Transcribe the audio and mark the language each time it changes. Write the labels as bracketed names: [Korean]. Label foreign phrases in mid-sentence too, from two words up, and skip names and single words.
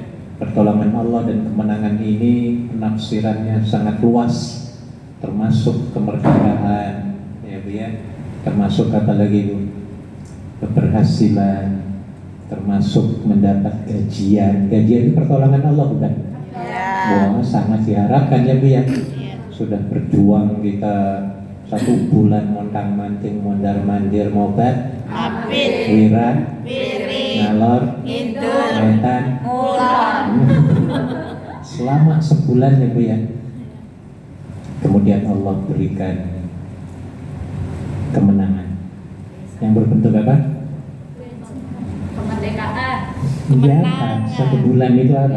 [Indonesian] Pertolongan Allah dan kemenangan ini penafsirannya sangat luas, termasuk kemerdekaan ya Bu ya, termasuk apa lagi Bu? Keberhasilan termasuk mendapat gajian. Gajian itu pertolongan Allah bukan? Ya. Wah, sangat diharapkan ya Bu ya. Iya. Sudah berjuang kita 1 bulan [Javanese] montang manting [Indonesian] mondar mandir mobat Apit. wiran Piring. ngalor Indur. wetan Mulan. selama sebulan ya Bu ya. Kemudian Allah berikan kemenangan yang berbentuk apa? Kemerdekaan. Iya, Pak. 1 bulan itu apa?